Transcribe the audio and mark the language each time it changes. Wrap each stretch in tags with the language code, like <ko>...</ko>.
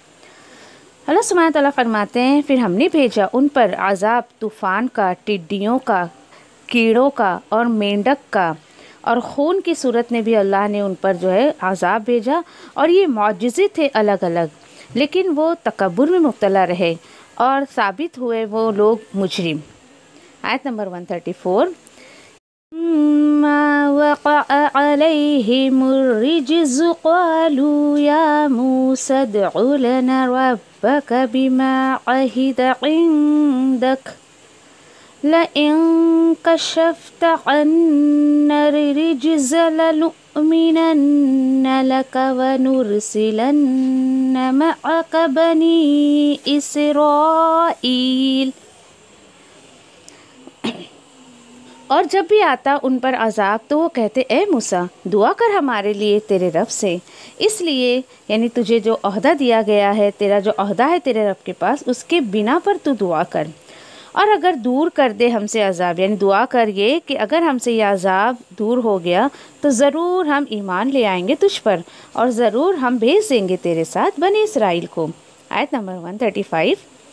<ur>اللہ سبحانہ تعالیٰ فرماتے ہیں پھر ہم نے بھیجا ان پر عذاب طوفان کا، ٹڈیوں کا، کیڑوں کا اور مینڈک کا، اور خون کی صورت میں بھی اللہ نے ان پر جو ہے عذاب بھیجا، اور یہ معجزے تھے الگ الگ، لیکن وہ تکبر میں مبتلا رہے اور ثابت ہوئے وہ لوگ مجرم. آیت نمبر 134.</ur> <ar>ما وقع عليهم الرجز قالوا يا موسى ادع لنا ربك بما عهد عندك لئن كشفت عنا الرجز لنؤمنن لك ونرسلن معك بني إسرائيل.</ar> <ur>اور جب بھی آتا ان پر عذاب تو وہ کہتے اے موسیٰ دعا کر ہمارے لیے تیرے رب سے، اس لیے یعنی تجھے جو عہدہ دیا گیا ہے، تیرا جو عہدہ ہے تیرے رب کے پاس، اس کے بنا پر تو دعا کر، اور اگر دور کر دے ہم سے عذاب، یعنی دعا کریے کہ اگر ہم سے یہ عذاب دور ہو گیا تو ضرور ہم ایمان لے آئیں گے تجھ پر، اور ضرور ہم بھیج دیں گے تیرے ساتھ بنی اسرائیل کو۔ آیت نمبر 135۔</ur>